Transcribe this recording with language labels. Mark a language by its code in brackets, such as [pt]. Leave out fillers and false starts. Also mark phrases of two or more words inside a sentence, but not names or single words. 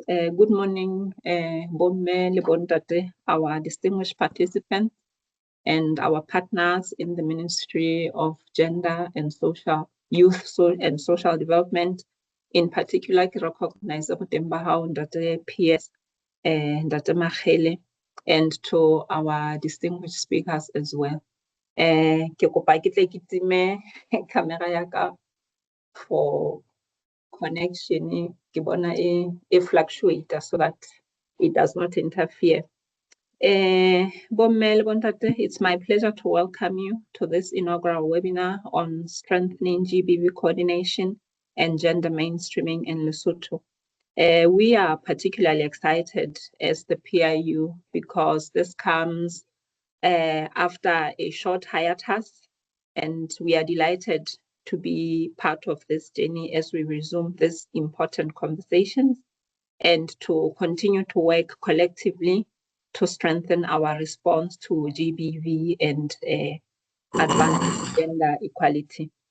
[en] Good morning, [st] Bomme Lebondate, [en] our distinguished participants, and our partners in the Ministry of Gender and Youth and Social Development. In particular, I recognize Ndate PS, Ndate Machele, and to our distinguished speakers as well. [st] Ke kopa ke tle ke time camera ya ka [en] for connection [st] ke bona e fluctuate [en] so that it does not interfere. [st] Bomme le bontate, [en] it's my pleasure to welcome you to this inaugural webinar on strengthening GBV coordination and gender mainstreaming in Lesotho. We are particularly excited as the PIU because this comes after a short hiatus, and we are delighted to be part of this journey as we resume these important conversations and to continue to work collectively to strengthen our response to GBV and advance gender equality.